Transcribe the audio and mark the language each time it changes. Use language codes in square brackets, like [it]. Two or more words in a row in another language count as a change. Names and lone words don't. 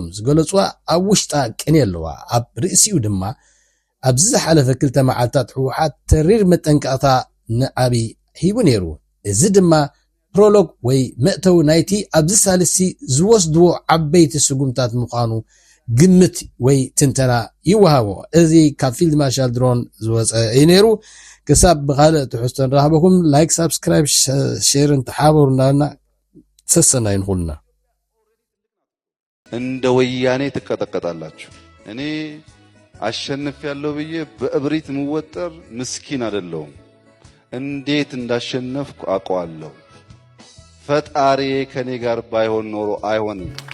[ti] ዝገለፅዋ ኣብ ውሽጣ ቅኔ ኣለዋ ኣብ ርእሲኡ ድማ ኣብዚ ዝሓለፈ ክልተ መዓልታት ሕወሓት ተሪር መጠንቀቕታ ንዓብይ ሂቡ ነይሩ እዚ ድማ ፕሮሎግ ወይ መእተው ናይቲ ኣብዚ ሳልሲ ዝወስድዎ ዓበይቲ ስጉምታት ምዃኑ ግምት ወይ ትንተና ይወሃቦ እዚ ካብ ፊልድ ማርሻል ድሮን ዝወፀ እዩ ነይሩ ክሳብ ብኻልእ ትሕዝቶ ንረኽበኩም [en] like subscribe share [ti] እንተሓበሩ እንዳልና ተሰና ይንኹልና [am] እንደ ወያኔ ትቀጠቀጣላችሁ እኔ አሸንፍ ያለው ብዬ በእብሪት ምወጠር ምስኪን አይደለሁም እንዴት እንዳሸነፍኩ አውቀዋለሁ ፈጣሪ ከኔ ጋር ባይሆን ኖሮ አይሆንም